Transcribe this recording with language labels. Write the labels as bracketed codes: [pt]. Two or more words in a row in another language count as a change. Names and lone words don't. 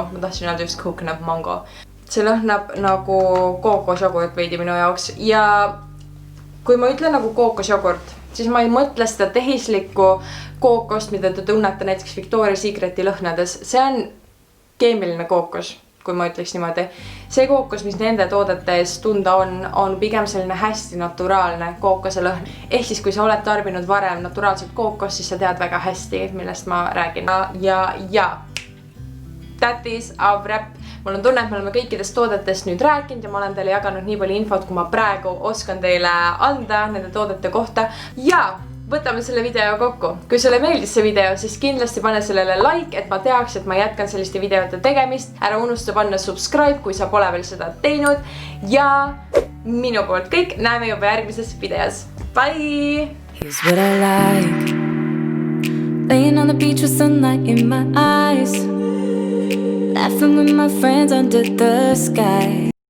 [et] Ma tahtsin öelda just [en] coconut mango. [et] See lõhnab nagu kookosjogurt veidi minu jaoks ja kui ma ütlen nagu kookosjogurt, siis ma ei mõtle seda tehislikku kookost, mida te tunnete näiteks Victoria's Secreti lõhnades. See on keemiline kookos, kui ma ütleks niimoodi. See kookos, mis nende toodetes tunda on pigem selline hästi naturaalne kookose lõhn. Ehk siis, kui sa oled tarbinud varem naturaalselt kookos, siis sa tead väga hästi, millest ma räägin. Ja [en] that is a wrap. [et] Mul on tunne, et me oleme kõikidest toodetest nüüd rääkinud ja ma olen teile jaganud nii palju infot, kui ma praegu oskan teile anda nende toodete kohta. Ja võtame selle video kokku. Kui sulle meeldis see video, siis kindlasti pane sellele like, et ma teaks, et ma jätkan selliste videote tegemist. Ära unusta panna subscribe, kui sa pole veel seda teinud. Ja minu poolt kõik, näeme juba järgmises videos. [en] Bye! Here's what I like. Laying on the beach with sunlight in my eyes. Laughing with my friends under the sky.